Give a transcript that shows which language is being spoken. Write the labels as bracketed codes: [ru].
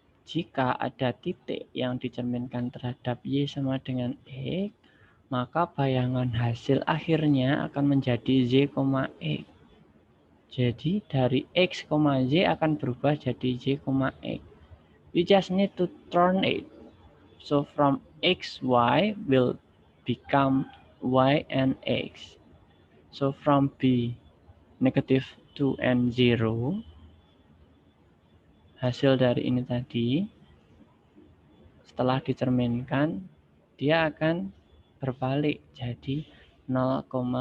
[id] Jika ada titik yang dicerminkan terhadap Y sama dengan X, maka bayangan hasil akhirnya akan menjadi Y, X. Jadi dari X, Y akan berubah jadi Y, X. [en] We just need to turn it. So from X, Y will become Y and X. So from B, -2 and 0, [id] hasil dari ini tadi, setelah dicerminkan dia akan berbalik jadi 0,-2.